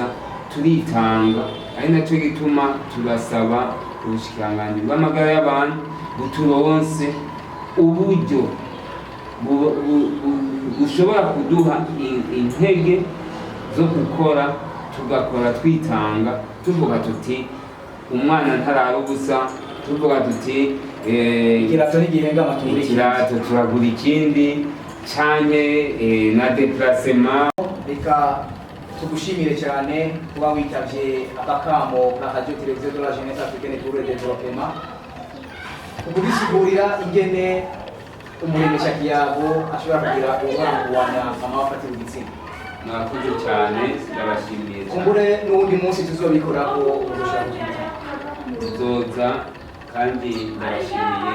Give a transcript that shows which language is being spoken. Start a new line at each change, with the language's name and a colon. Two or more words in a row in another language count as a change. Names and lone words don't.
Rundi: Turitanga, ari naco gituma turasaba ubushikiranganji bw'amagara y'abantu buturonse uburyo bushobora kuduha intege zo gukora, tugakora twitanga, tuvuga tuti umwana ntarara ubusa, tuvuga tuti ikirato turagura ikindi, canke na déplacement. Reka tugushimire cyane kuba witavye akakamo ka Radio Televiziyo de la Jeunesse Africaine pour le Développement, kugusigurira ingene umuremeshakiyago ashobora kugira uruhara mu kurwanya amabafatiye ku gitsina. Mwakoze cyane, ndabashimiye cyane. Kumbure n'uwundi munsi tuzobikorako urushaka tuzoza, kandi ndabashimiye.